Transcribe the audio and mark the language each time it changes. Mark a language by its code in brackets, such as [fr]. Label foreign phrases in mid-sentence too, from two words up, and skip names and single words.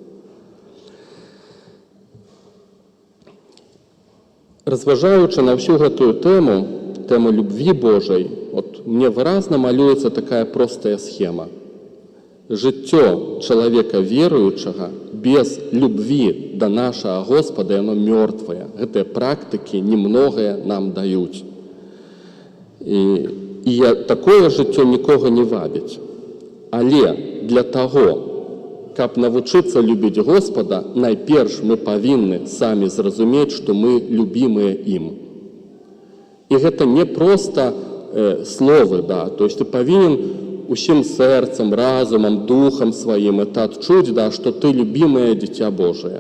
[ru] Разважаючи на всю эту тему любви Божией, вот мне выразно малюется такая простая схема. Жыццё человека верующего без любви до нашего Господа, оно мертвое. Гэтыя практики немногое нам дают. [be] І такое жыццё нікога не вабіць. Але [ru] для того, [be] каб навучыцца любіць Господа, найперш мы павінны самі зразумець, што мы любімыя ім. І гэта не проста словы, да, [ru] то есть [be] ты павінен усім сэрцам, разумам, духам сваім это адчуць, да, што ты любімае дзіця Божае.